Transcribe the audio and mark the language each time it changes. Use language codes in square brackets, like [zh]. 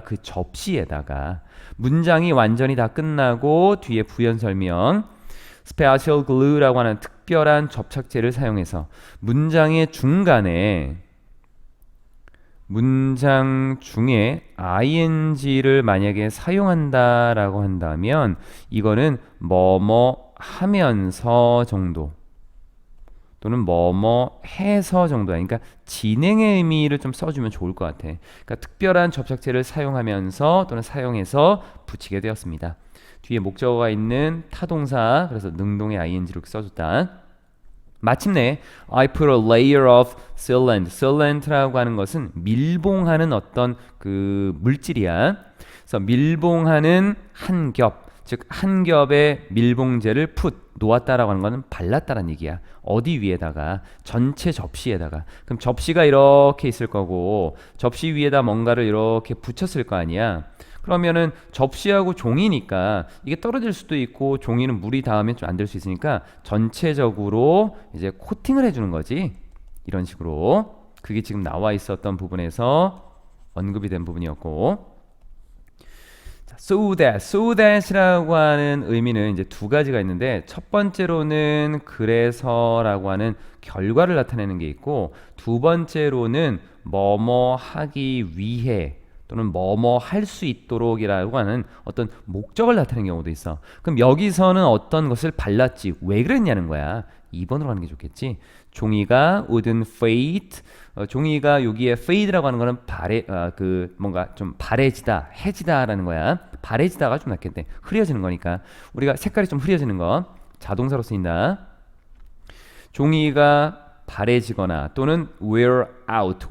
[ko] 그 접시에다가. 문장이 완전히 다 끝나고 뒤에 부연 설명 [en] special glue [ko] 라고 하는 특별한 접착제를 사용해서 문장의 중간에 문장 중에 ing를 만약에 사용한다라고 한다면 이거는 뭐뭐 하면서 정도 또는 뭐뭐 해서 정도야. 그러니까 진행의 의미를 좀 써주면 좋을 것 같아. 그러니까 특별한 접착제를 사용하면서 또는 사용해서 붙이게 되었습니다. 뒤에 목적어가 있는 타동사, 그래서 능동의 ing로 써줬다. 마침내 [en] I put a layer of sealant. [ko] sealant라고 하는 것은 밀봉하는 어떤 그 물질이야. 그래서 밀봉하는 한 겹, 즉 한 겹의 밀봉제를 put, 놓았다라고 하는 것은 발랐다라는 얘기야. 어디 위에다가? 전체 접시에다가. 그럼 접시가 이렇게 있을 거고 접시 위에다 뭔가를 이렇게 붙였을 거 아니야. 그러면은 접시하고 종이니까 이게 떨어질 수도 있고 종이는 물이 닿으면 좀 안 될 수 있으니까 전체적으로 이제 코팅을 해주는 거지. 이런 식으로. 그게 지금 나와 있었던 부분에서 언급이 된 부분이었고. 자, so that이라고 하는 의미는 이제 두 가지가 있는데 첫 번째로는 그래서라고 하는 결과를 나타내는 게 있고 두 번째로는 뭐뭐 하기 위해 또는 뭐뭐 할 수 있도록이라고 하는 어떤 목적을 나타내는 경우도 있어. 그럼 여기서는 어떤 것을 발랐지? 왜 그랬냐는 거야. 2번으로 가는 게 좋겠지. 종이가 [en] wouldn't fade. [ko] 종이가 여기에 fade라고 하는 거는 뭔가 좀 바래지다, 해지다라는 거야. 바래지다가 좀 낫겠네. 흐려지는 거니까. 우리가 색깔이 좀 흐려지는 거. 자동사로 쓰인다. 종이가 바래지거나 또는 [en] wear out.